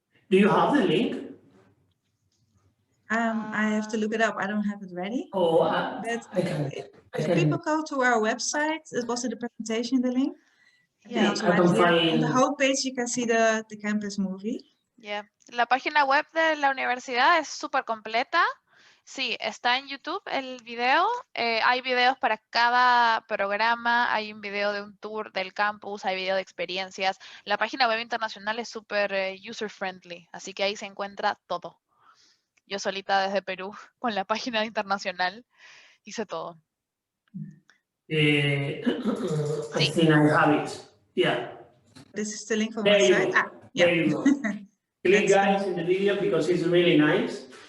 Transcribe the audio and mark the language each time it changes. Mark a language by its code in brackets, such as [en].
[en] Do you have the link? I have to look it up. I don't have it ready. Oh, I can. If people go to our website, it was in the presentation, the link. Yeah, also on the homepage you can see the campus movie. Yeah. [es] La página web de la universidad es súper completa. Sí, está en YouTube el video. Hay videos para cada programa. Hay un video de un tour del campus, hay video de experiencias. La página web internacional es súper user-friendly, así que ahí se encuentra todo. Yo solita desde Perú, con la página internacional, hice todo. [en] I think I have it. Yeah. This is the link from my site. There you go. Click guys in the video because it's really nice.